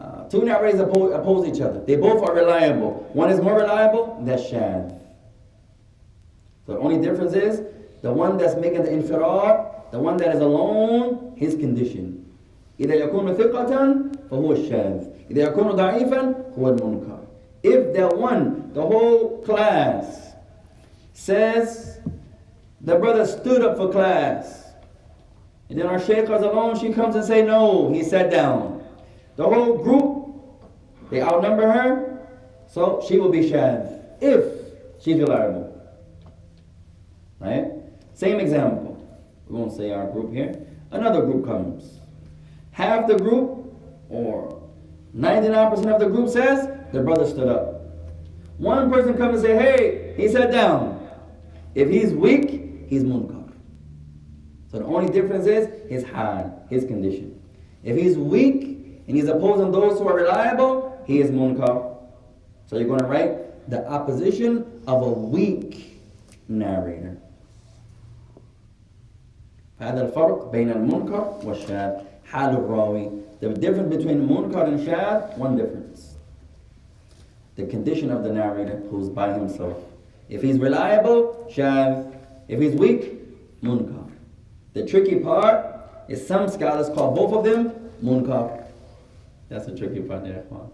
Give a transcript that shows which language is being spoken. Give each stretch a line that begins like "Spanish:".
English: Two narrators oppose each other. They both are reliable. One is more reliable, that's shadh. So the only difference is the one that's making the infirad, the one that is alone, his condition.
Arabic: إذا يكون ثقة فهو الشاذ. إذا يكون ضعيفا هو المنكر.
English: If the one, the whole class says the brother stood up for class, and then our shaykh is alone, she comes and say no, he sat down. The whole group, they outnumber her, so she will be shadh if she's reliable. Right? Same example. We won't say our group here. Another group comes. Half the group, or 99% of the group says, the brother stood up. One person comes and say, hey, he sat down. If he's weak, he's munkar. So the only difference is his hal, his condition. If he's weak and he's opposing those who are reliable, he is munkar. So you're going to write the opposition of a weak narrator.
Arabic: هذا الفرق بين المنكر والشاذ حال الراوي.
English: The difference between munkar and shadh, one difference. The condition of the narrator who's by himself. If he's reliable, shadh. If he's weak, munkar. The tricky part is some scholars call both of them munkar. That's the tricky part there.